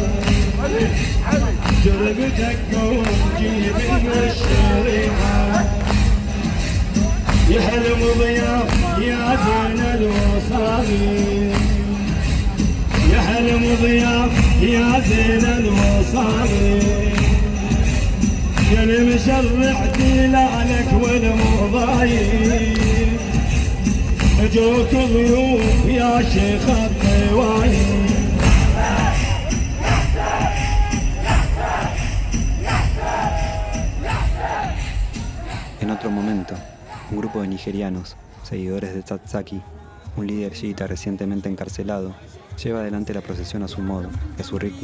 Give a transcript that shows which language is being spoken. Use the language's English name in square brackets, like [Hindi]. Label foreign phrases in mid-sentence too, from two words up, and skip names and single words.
[Arabic] جربتك قوم جيب لنا الشريعة يا حلم ضياف يا زين الوصالي يا حلم ضياف يا زين الوصالي يا المشرع دلالك والمضايق اجوك ضيوف يا شيخ الطوايق. [Spanish] En otro momento, un grupo de nigerianos, seguidores de Tsatsaki, un líder chiita recientemente encarcelado, lleva adelante la procesión a su modo y a su ritmo.